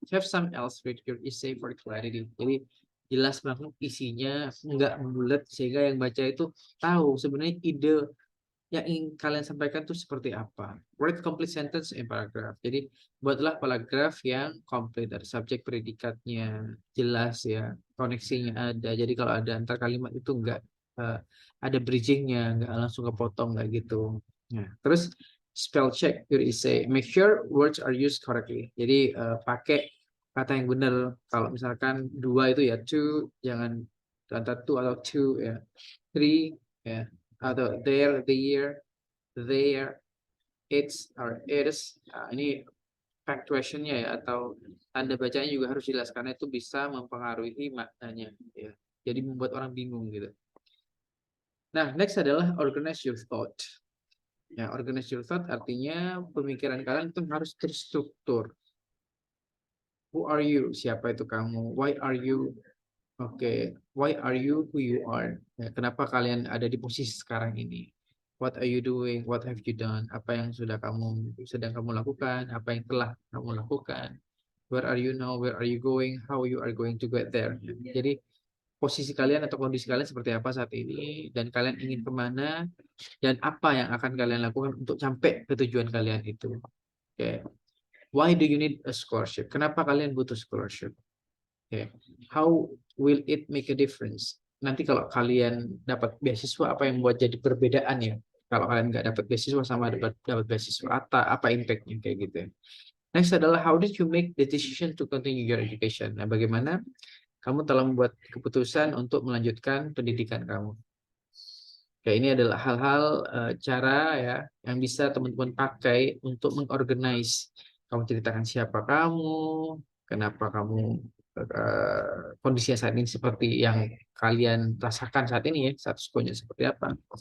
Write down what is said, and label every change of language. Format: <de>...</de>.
<en>Have some else with your essay for clarity.</en> <id>Jadi jelas banget isinya, nggak bulat, sehingga yang baca itu tahu sebenarnya ide yang ingin kalian sampaikan itu seperti apa.</id> <en>Write complete sentence in paragraph.</en> <id>Jadi buatlah paragraf yang komplit, dari subjek, predikatnya jelas ya, koneksinya ada. Jadi kalau ada antar kalimat itu nggak ada bridgingnya, nggak langsung kepotong nggak gitu. Nah, terus</id> <en>spell check your essay. Make sure words are used correctly.</en> <id>Jadi pakai kata yang benar. Kalau misalkan 2 itu ya two, jangan antara two atau two ya.</id> <en>Three ya, atau there, there, it's, or it is.</en> <id>Nah, ini punctuation-nya ya, atau tanda bacanya juga harus jelas, karena itu bisa mempengaruhi maknanya ya. Jadi membuat orang bingung gitu.</id> <en>Nah, next adalah organize your thought. Ya, organize your thought</en> <id>artinya pemikiran kalian itu harus terstruktur.</id> <en>Who are you?</en> <id>Siapa itu kamu?</id> <en>Why are you? Oke, why are you who you are?</en> <id>Ya, kenapa kalian ada di posisi sekarang ini?</id> <en>What are you doing? What have you done?</en> <id>Apa yang sedang kamu lakukan? Apa yang telah kamu lakukan?</id> <en>Where are you now? Where are you going? How you are going to get there?</en> <id>Jadi posisi kalian atau kondisi kalian seperti apa saat ini, dan kalian ingin kemana, dan apa yang akan kalian lakukan untuk sampai ke tujuan kalian itu. Oke.</id> <en>Why do you need a scholarship?</en> <id>Kenapa kalian butuh scholarship?</id> <en>Okay. How will it make a difference?</en> <id>Nanti kalau kalian dapat beasiswa, apa yang buat jadi perbedaan ya? Kalau kalian nggak dapat beasiswa sama dapat beasiswa, apa impact-nya kayak gitu ya.</id> <en>Next adalah how did you make the decision to continue your education?</en> <id>Nah, bagaimana kamu telah membuat keputusan untuk melanjutkan pendidikan kamu? Oke, ini adalah hal-hal cara ya yang bisa teman-teman pakai untuk mengorganize. Kamu ceritakan siapa kamu, kenapa kamu kondisinya saat ini seperti yang kalian rasakan saat ini ya, status quo-nya seperti apa.</id>